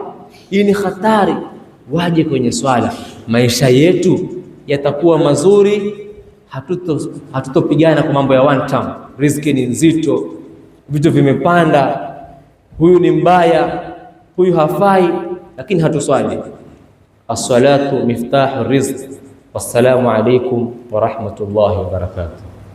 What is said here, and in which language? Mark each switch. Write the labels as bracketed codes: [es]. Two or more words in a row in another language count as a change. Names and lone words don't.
[sw] Hii ni hatari, waje kwenye swala, maisha yetu yatakuwa mazuri. Hatutopigana kwa mambo ya [en] one time. [sw] Riziki ni nzito, vitu vimepanda, huyu ni mbaya, huyu hafai, lakini hatuswali. [ar] الصلاة مفتاح الرزق. والسلام عليكم ورحمة الله وبركاته.